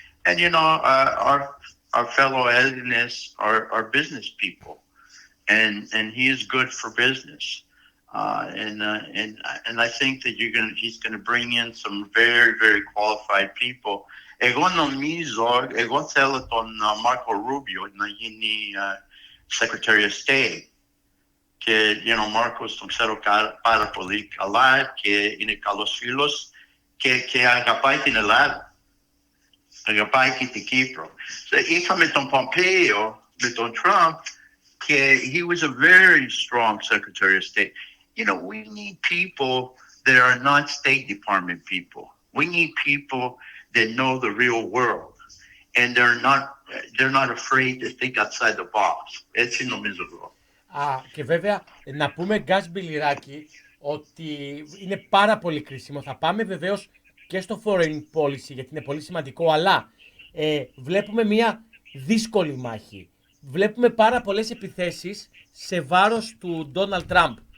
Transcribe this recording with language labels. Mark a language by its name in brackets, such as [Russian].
[English] And you know, our fellow Hellenists are business people, and he is good for business. And I think that he's gonna bring in some very, very qualified people. [Greek] Εγώ θέλω τον Marco Rubio να γίνει [English] Secretary of State. [Greek] Και Μάρκος τον ξέρω πάρα πολύ καλά και είναι καλός φίλος και αγαπάει την Ελλάδα. Αγαπάει και την Κύπρο. Είχαμε τον Πομπέο με τον Τραμπ και [English] he was a very strong Secretary of State. You know, we need people that are not State Department people. We need people that know the real world. And they're not afraid to think outside the box. [Greek] Έτσι νομίζω εγώ. Και βέβαια να πούμε, Γκάς Μπιλιράκη, ότι είναι πάρα πολύ κρίσιμο. Θα πάμε βεβαίως και στο foreign policy γιατί είναι πολύ σημαντικό, αλλά βλέπουμε μια δύσκολη μάχη. Βλέπουμε πάρα πολλές επιθέσεις σε βάρος του Ντόναλντ Τραμπ.